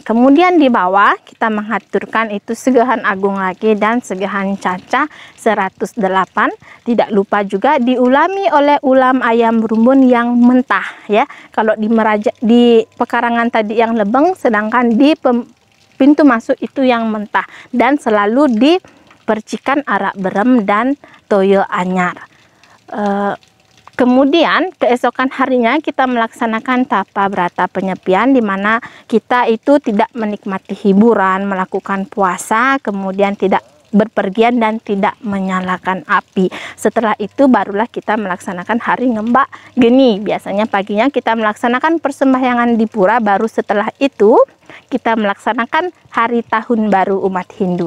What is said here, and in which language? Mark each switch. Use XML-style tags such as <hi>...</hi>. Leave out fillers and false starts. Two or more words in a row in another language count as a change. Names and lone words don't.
<id>Kemudian di bawah kita mengaturkan itu Segahan Agung lagi dan Segahan Cacah 108. Tidak lupa juga diulami oleh ulam ayam berumbun yang mentah, ya. Kalau di pekarangan tadi yang lebeng, sedangkan di pintu masuk itu yang mentah, dan selalu dipercikan arak berem dan toyo anyar. Kemudian keesokan harinya kita melaksanakan tapa brata penyepian, di mana kita itu tidak menikmati hiburan, melakukan puasa, kemudian tidak berpergian dan tidak menyalakan api. Setelah itu barulah kita melaksanakan hari ngembak geni. Biasanya paginya kita melaksanakan persembahyangan di pura, baru setelah itu kita melaksanakan hari tahun baru umat Hindu.</id>